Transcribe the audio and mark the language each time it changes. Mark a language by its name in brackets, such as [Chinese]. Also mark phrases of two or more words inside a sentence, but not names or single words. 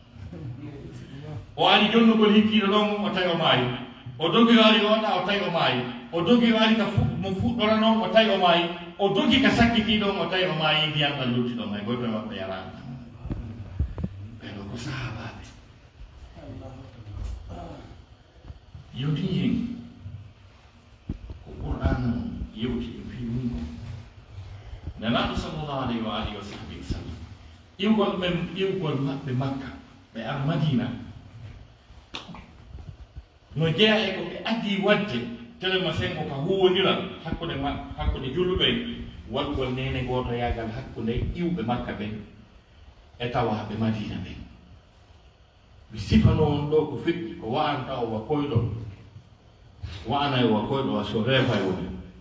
[Fula] o ari jonnugol hikkiɗo ɗon o tawi o maayi o dogi o ari oɗa o tawi o maayi o dogi o ari ka mo fuɗɗora noon o tawi o maayi o dogi ka sakkitiɗon o tawi o maayi ndiyam ɗam luttiɗon may goto e maɓɓe yarani ɓeɗo ko sahabaɓe yewti hen ko qur'an yewti e fiwni ko nenaɗo [Arabic] صلى الله عليه وعلى آله وصحبه وسلم [Fula] iwgol maɓɓe makka ɓe ar madina no jeeya e ko ɓe addi wadde télémacin o ka huwodiral hakkude julluɓe waɗugol nene goto yagal hakkude iwɓe makka ɓen e tawaɓe madina ɓen mi sifano on ɗo ko feƴƴi ko wa'anta o wa koyɗo wa'ana o wa koyɗo wa so reefa e woni